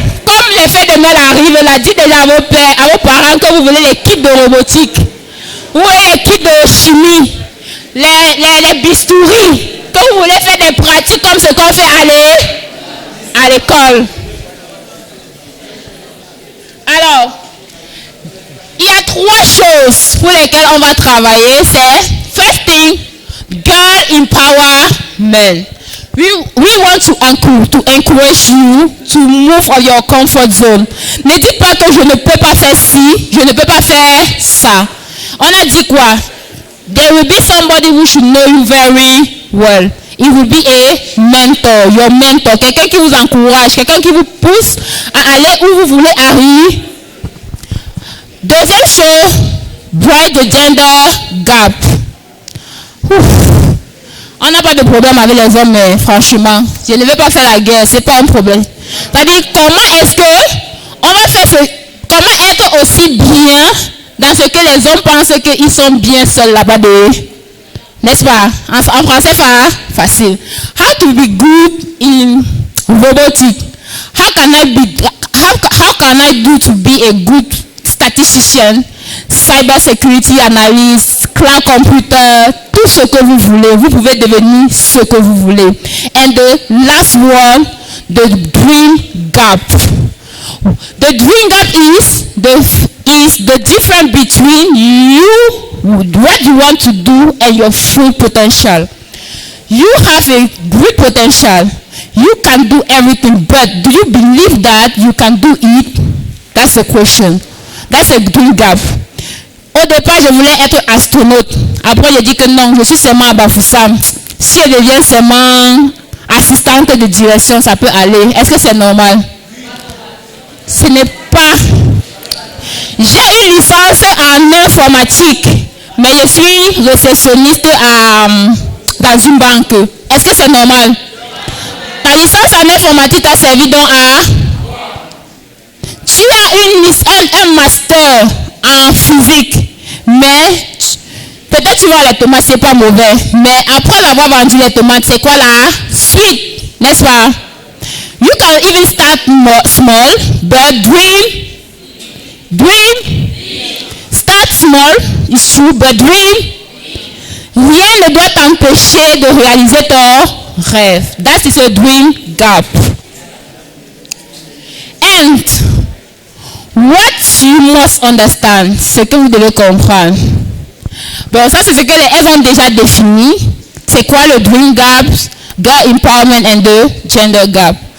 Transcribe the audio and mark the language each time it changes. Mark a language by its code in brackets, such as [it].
[fr] Comme les fêtes de Noël arrivent, on a dit déjà à vos pères, à vos parents que vous voulez les kits de robotique, vous voulez les kits de chimie, les bistouris, que vous voulez faire des pratiques comme ce qu'on fait à l'école. Alors, il y a 3 choses pour lesquelles on va travailler. C'est, [en] first thing, girl empowerment. We want to encourage you to move out your comfort zone. [fr] Ne dites pas que je ne peux pas faire ci, je ne peux pas faire ça. On a dit quoi? [en] There will be somebody who should know you very well. It will be a mentor, your mentor, [fr] quelqu'un qui vous encourage, quelqu'un qui vous pousse à aller où vous voulez arriver. Deuxième chose, [en] bridge the gender gap. [fr] On n'a pas de problème avec les hommes, mais franchement, je ne vais pas faire la guerre, c'est pas un problème. C'est-à-dire, comment est-ce que on va faire comment être aussi bien dans ce que les hommes pensent qu'ils sont bien seuls là-bas de... N'est-ce pas? En français, facile. [en] How to be good in robotics? How can I do to be a good statistician, cyber security analyst, cloud computer, [fr] tout ce que vous voulez. Vous pouvez devenir ce que vous voulez. [en] And the last one, the dream gap. The dream gap is the difference between you, what you want to do, and your full potential. You have a great potential. You can do everything, but do you believe that you can do it? That's a question. That's a dream gap. [fr] Au départ, je voulais être astronaute. Après, j'ai dit que non, je suis seulement à Bafoussam. Si elle devient seulement assistante de direction, ça peut aller. Est-ce que c'est normal? Ce n'est pas... J'ai une licence en informatique, mais je suis réceptionniste dans une banque. Est-ce que c'est normal? Ta licence en informatique t'a servi donc à... Tu as un master en physique, mais peut-être tu vois les tomates, c'est pas mauvais. Mais après avoir vendu les tomates, c'est quoi la suite? N'est-ce pas? [en] You can even start small, but dream. Start small, it's true, but dream. [fr] Rien ne doit t'empêcher de réaliser ton rêve. [en] That is a dream gap. And what you must understand, [fr] ce que vous devez comprendre. Bon, ça c'est ce que elles ont déjà défini. C'est quoi le dream gap, [en] girl empowerment and the gender gap.